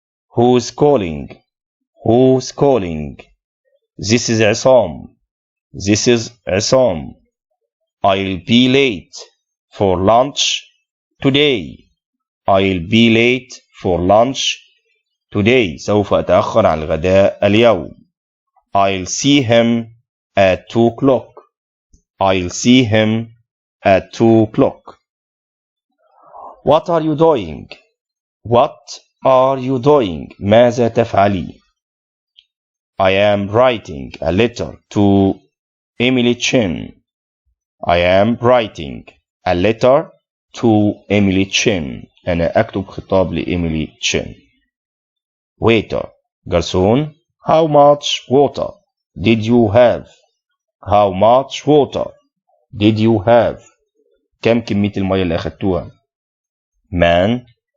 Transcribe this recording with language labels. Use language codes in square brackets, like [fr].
[en] Who's calling? Who's calling? This is Isam. This is Isam. I'll be late for lunch today. I'll be late for lunch today. [ar] سوف أتأخر عن الغداء اليوم. [en] I'll see him at 2 o'clock. I'll see him at 2 o'clock. What are you doing? What are you doing? [ar] ماذا تفعلي? [en] I am writing a letter to Emily Chen. I am writing a letter to Emily Chen. [ar] أنا أكتب خطاب لإيميلي تشين. [en] Waiter. garçon. How much water did you have? How much water did you have? [ar] كم كمية المية اللي أخدتوها؟ Man.